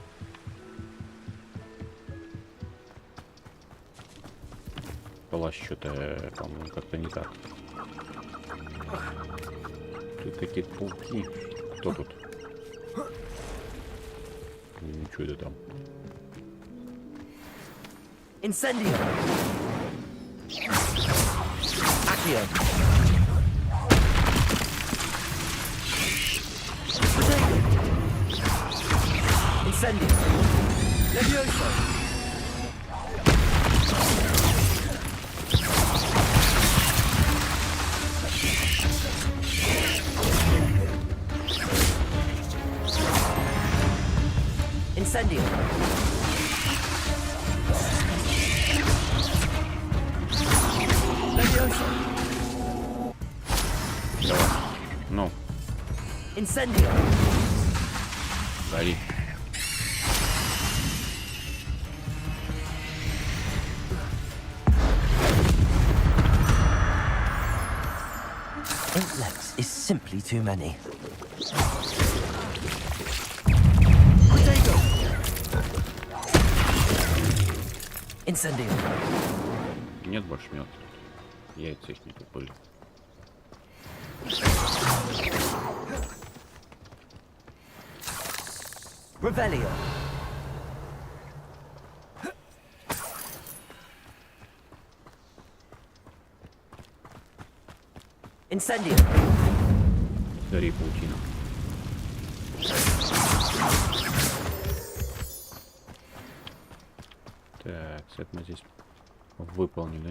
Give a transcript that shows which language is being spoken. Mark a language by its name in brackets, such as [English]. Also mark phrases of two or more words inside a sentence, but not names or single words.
[Russian] Плащ что-то, по-моему, как-то не так. Тут какие-то пауки. Кто тут? Что это там? Incendio. Accio. Incendio. Levioso. Incendio. Levioso. Давай. Ну. Incendio. Гори. [English] Eight legs is simply too many. [Russian] Incendio. Нет больше мед. Яйца их не купили. Revelio. Incendio. Гори, паутина. Так, это мы здесь выполнили.